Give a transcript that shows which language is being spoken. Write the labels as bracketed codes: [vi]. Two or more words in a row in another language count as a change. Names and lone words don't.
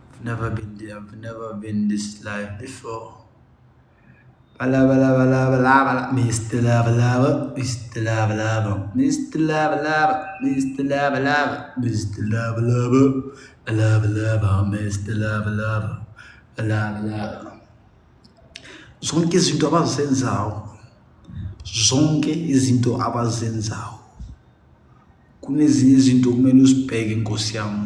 [en] I've never been this live before. Bala bala bala bala bala, Mr. Lava Lava, Mr. Lava Lava, Mr. Lava Lava, Mr. Lava Lava, Mr. Lava Lava, Lava Lava, Mr. Lava Lava, Lava Lava. [zu] Zonke izinto abazenzayo, zonke izinto abazenzayo, kunezinye izinto kumele uzibheke Nkosi yami.